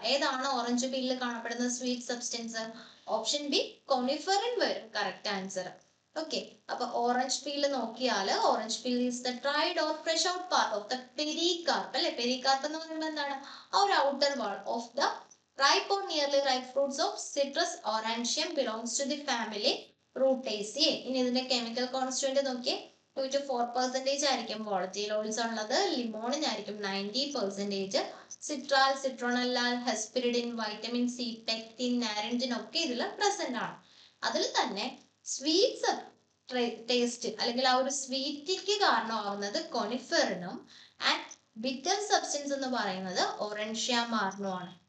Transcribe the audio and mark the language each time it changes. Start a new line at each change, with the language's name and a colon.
Malayalam: ഏതാണ് ഓറഞ്ച് പീലിൽ കാണപ്പെടുന്ന sweet substance? Option B കോണിഫെറിൻ വരും കറക്റ്റ് ആൻസർ.
English: Okay, അപ്പൊ orange peel നോക്കിയാൽ orange peel is the dried or fresh out part of the pericarp അല്ലെ. Pericarp
Malayalam: എന്ന് പറയുമ്പോൾ എന്താണ്? ആ ഒരു
English: Outer wall of the Ripe or nearly ripe fruits of Citrus aurantium belongs to the family Rutaceae.
Malayalam: ഇനി ഇതിന്റെ chemical constituent നോക്കിയേ, 2 to 4% ആയിരിക്കും വോളറ്റൈലോയിഡ്സ് ഉള്ളത്. ലിമോണിനായിരിക്കും 90%. സിട്രാൽ, സിട്രോണല്ലാൽ, ഹെസ്പിരിഡിൻ, വൈറ്റമിൻ സി, പെക്റ്റിൻ, നാരഞ്ചിൻ ഒക്കെ ഇതിൽ പ്രസന്റ് ആണ്. അതിൽ തന്നെ സ്വീറ്റ്സ് ടേസ്റ്റ് അല്ലെങ്കിൽ ആ ഒരു സ്വീറ്റിക്ക് കാരണമാവുന്നത് കൊണിഫെറിനും ആൻഡ് ബിറ്റർ സബ്സ്റ്റൻസ് എന്ന് പറയുന്നത് ഓറൻഷ്യ മാർണോ ആണ്.